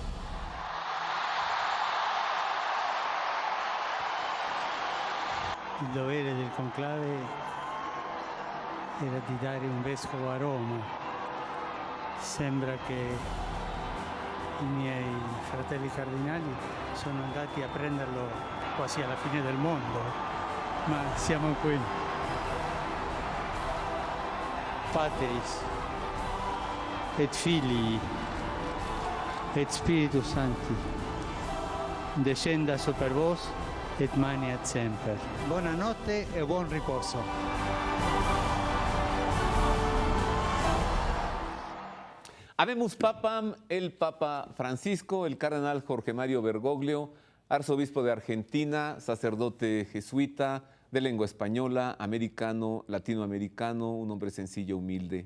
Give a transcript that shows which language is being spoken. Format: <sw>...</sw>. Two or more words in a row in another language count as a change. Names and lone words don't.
<it>Il dovere del conclave era di dare un vescovo a Roma. Sembra che i miei fratelli cardinali sono andati a prenderlo quasi alla fine del mondo, ma siamo qui.</it> <la>Patris et Filii et Spiritus Sancti descenda super vos et maniat semper.</la> <it>Buonanotte e buon riposo.</it> <la>Habemus Papam,</la> <es>el Papa Francisco, el cardenal Jorge Mario Bergoglio, arzobispo de Argentina, sacerdote jesuita, de lengua española, americano, latinoamericano, un hombre sencillo, humilde.</es>